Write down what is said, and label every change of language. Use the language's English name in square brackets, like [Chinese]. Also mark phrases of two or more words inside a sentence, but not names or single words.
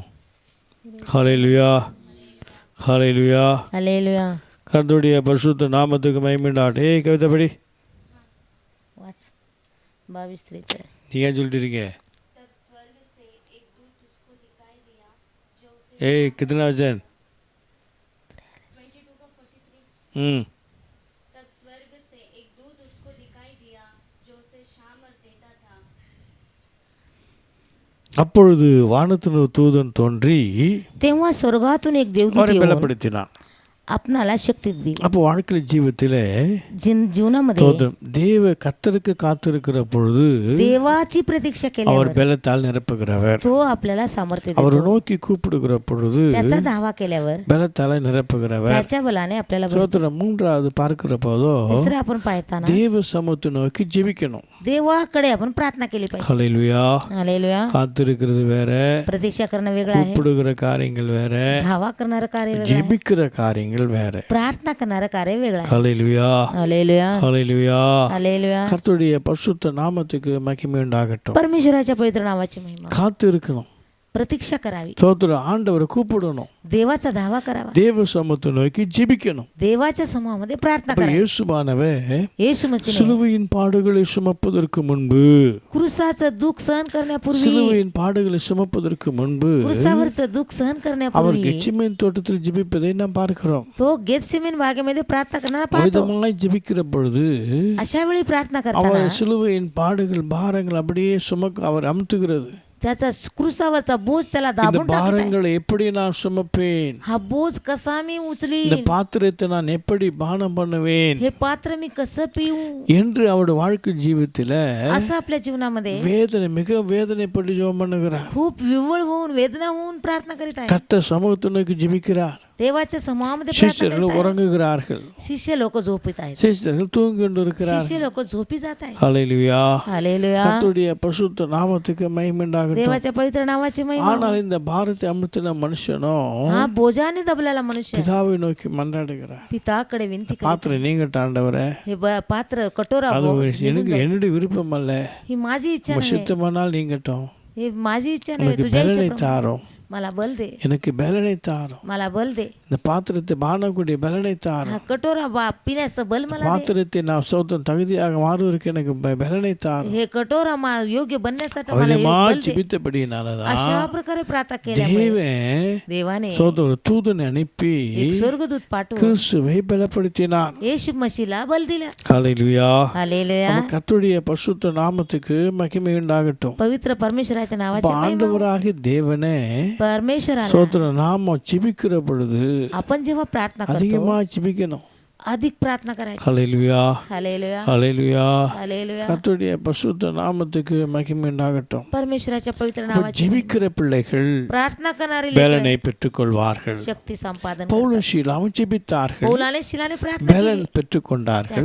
[Tamil] ஹல்லேலூயா. ஹல்லேலூயா. [Marathi] हालेलुया. [Tamil] கர்த்தருடைய பரிசுத்த நாமத்துக்கு மகிமை உண்டாகட்டும். ஏய் கவிதை படி. [Marathi] वाच 22:43. [Tamil] நீ ஏன் சொல்லிட்டு இருக்கீங்க? ஏய் [Hindi] कितना वचन? तब स्वर्ग से एक दूत उसको दिखाई दिया जो उसे सामर्थ देता था. [Tamil] அப்பொழுது வானத்தின் ஒரு தூதன் தோன்றி [Marathi] तेव्हा स्वर्गातून एक देवदूत [Tamil] அவரை [Marathi] येऊन [Tamil] பலப்படுத்தினான். [Marathi] आपणाला शक्ती दिली. [Tamil] அப்போ வாழ்க்கை ஜீவத்திலே [Marathi] जीवनामध्ये [Tamil] தோதம் தேவ கர்த்தருக்கு காத்திருக்கிற பொழுது [Marathi] देवाची प्रतीक्षा [Tamil] அவர் [Marathi] केल्यावर [Tamil] பலத்தால் நிரப்புகிறவர். [Marathi] तो आपल्याला सामर्थ्य [Tamil] அவர் [Marathi] देतो. [Tamil] நோக்கி கூப்பிடுகிற பொழுது [Marathi] त्याचा धावा केल्यावर [Tamil] பலத்தால நிரப்புகிறவர். [Marathi] त्याच्या बलाने आपल्याला भरतो. [Tamil] சோத்திரம் மூன்றாவது பார்க்கிற போதோ [Marathi] तिसरं आपण पाहताना [Tamil] தேவ சமூகத்தை நோக்கி ஜெபிக்கணும். [Marathi] देवाकडे आपण प्रार्थना केली पाहिजे. [Tamil] ஹல்லேலூயா. [Marathi] हालेलुया. [Tamil] காத்திருக்கிறது வேற, [Marathi] प्रतीक्षा करणं वेगळं आहे. [Tamil] கூப்பிடுகிற காரியங்கள் வேற, [Marathi] धावा करणारं कार्य वेगळं आहे. [Tamil] ஜெபிக்கிற காரியங்கள் வேற. [Marathi] प्रार्थना करणारं कार्य वेगळं आहे. [Tamil] ஹல்லேலூயா. [Marathi] हालेलुया. [Tamil] ஹல்லேலூயா. [Marathi] हालेलुया. [Tamil] கர்த்தருடைய பரிசுத்த நாமத்துக்கு மகிமை உண்டாகட்டும். [Marathi] परमेश्वराच्या पवित्र नावाची महिमा. [Tamil] காத்து இருக்கணும். [Marathi] प्रतीक्षा करावी. [Tamil] சோத்திரம் ஆண்டவரை கூப்பிடணும். [Marathi] देवाचा धावा करावा. [Tamil] தேவ சமூகத்தை நோக்கி ஜெபிக்கணும். [Marathi] देवाच्या समूहामध्ये प्रार्थना [Tamil] அப்ப [Marathi] करावी. [Tamil] இயேசுவானவர் [Marathi] येशू मसीह [Tamil] சிலுவையின் பாடுகளை சுமப்பதற்கு முன்பு, [Marathi] क्रूसाचं दुःख सहन करण्यापूर्वी [Tamil] சிலுவையின் பாடுகளை சுமப்பதற்கு முன்பு [Marathi] क्रूसावरचं दुःख सहन [Tamil] அவர் [Marathi] करण्यापूर्वी [Tamil] கெத்செமனே தோட்டத்தில் ஜெபிப்பதை நாம் பார்க்கிறோம். [Marathi] तो गेतसेमेन बागेमध्ये प्रार्थना करणारा पाहतो. [Tamil] விதமாய் ஜெபிக்கிற பொழுது [Marathi] अशा वेळी प्रार्थना करताना [Tamil] அவர் சிலுவையின் பாடுகள் பாரங்கள் அப்படியே சுமக்க அவர் அமுத்துகிறது. [Marathi] त्याचा क्रूसावरचा बोज त्याला [Tamil] இந்த [Marathi] दाबून टाकत आहे. [Tamil] பாரங்களை எப்படி நான் சுமப்பேன், [Marathi] हा बोज कसा मी [Tamil] இந்த [Marathi] उचलीन, [Tamil] பாத்திரத்தை நான் எப்படி பானம் பண்ணுவேன் [Marathi] हे पात्र मी कसं पिऊ, [Tamil] என்று அவருடைய வாழ்க்கை ஜீவித்தில [Marathi] असं आपल्या जीवनामध्ये [Tamil] வேதனை மிக வேதனைப்பட்டு ஜெபம் பண்ணுகிறார். [Marathi] खूप विव्हळ होऊन वेदना होऊन प्रार्थना करीत आहे. [Tamil] கர்த்தர் சமூகத்தை நோக்கி ஜெபிக்கிறார். [Marathi] देवाच्या समूहामध्ये प्रार्थना [Tamil] சிஷ்யர்கள் [Marathi] करत आहे. [Tamil] உறங்குகிறார்கள், [Marathi] शिष्य लोक झोपीत आहेत. [Tamil] சிஷ்யர்கள் தூங்கி கொண்டிருக்கிறார்கள். [Marathi] शिष्य लोक झोपी जात आहेत. [Tamil] ஹல்லேலூயா. [Marathi] हालेलुया. [Tamil] கர்த்தருடைய பரிசுத்த நாமத்துக்கு மகிமை உண்டாகட்டும். [Marathi] देवाच्या पवित्र नावाची महिमा. [Tamil] ஆனால் இந்த பாரத்தை அமுத்தின மனுஷனும் [Marathi] हा बोजाने दबलेला मनुष्य [Tamil] பிதாவை நோக்கி மன்றாடுகிறார். [Marathi] पिताकडे विनंती करतो. [Tamil] பாத்திரம் நீங்கட்ட ஆண்டவரே, [Marathi] हे पात्र कटोरा [Tamil] அது [Marathi] भो, [Tamil] எனக்கு என்னுடைய விருப்பம் அல்ல, [Marathi] ही माझी इच्छा [Tamil] உங்க [Marathi] नाही. [Tamil] சித்தமானால் நீங்கட்டும். [Marathi] हे माझी इच्छा नाही, [Tamil] எனக்கு [Marathi] तुझ्या [Tamil] பலனை [Marathi] इच्छेप्रमाणे. [Tamil] தாரும், [Marathi] मला बल दे, [Tamil] எனக்கு பலனை தாரும். [Marathi] मला बल दे. [Tamil] இந்த பாத்திரத்தை பானக்கூடிய பலனை தாரும். [Marathi] हा कटोरा पिण्याचं बल मला दे. [Tamil] பாத்திரத்தை நான் சோதம் தகுதியாக மாறுவதற்கு எனக்கு பலனை தாரும். [Marathi] हे कटोरा योग्य बनण्यासाठी मला [Tamil] அவ்வளமா [Marathi] बल दे. [Tamil] ஜெபித்தபடினாலதான் [Marathi] अशा प्रकारे प्रार्थना केल्यामुळे [Tamil] தேவன் [Marathi] देवाने [Tamil] சோதர ஒரு தூதனை அனுப்பி [Marathi] एक स्वर्गदूत पाठवून [Tamil] கிறிஸ்துவை பலப்படுத்தினார். [Marathi] येशू मसीला बल दिला. [Tamil] ஹல்லேலூயா. [Marathi] हालेलुया. [Tamil] அப்ப கர்த்தருடைய பரிசுத்த நாமத்துக்கு மகிமை உண்டாகட்டும். [Marathi] पवित्र परमेश्वराच्या [Tamil] அப்ப [Marathi] नावाची महिमा. [Tamil] ஆண்டவராகிய தேவனே [Marathi] परमेश्वराला [Tamil] சோதர நாம ஜெபிக்கிற பொழுது [Marathi] आपण जेव्हा प्रार्थना करतो [Tamil] அதிகமா ஜெபிக்கணும். [Marathi] अधिक प्रार्थना करायची. [Tamil] ஹல்லேலூயா. [Marathi] हालेलुया. [Tamil] ஹல்லேலூயா. [Marathi] हालेलुया. [Tamil] கர்த்தருடைய பரிசுத்த நாமத்துக்கு மகிமை உண்டாகட்டும். [Marathi] परमेश्वराच्या पवित्र [Tamil] அப்ப [Marathi] नावाची [Tamil] ஜெபிக்கிற பிள்ளைகள் [Marathi] प्रार्थना करणारी [Tamil] பலனை பெற்றுக்கொள்வார்கள். [Marathi] शक्ती संपादन [Tamil] பவுலும் சீலாவும் ஜெபித்தார்கள், [Marathi] पौलाने शिलाने प्रार्थना [Tamil] பலன் [Marathi] केली. [Tamil] பெற்றுக்கொண்டார்கள்.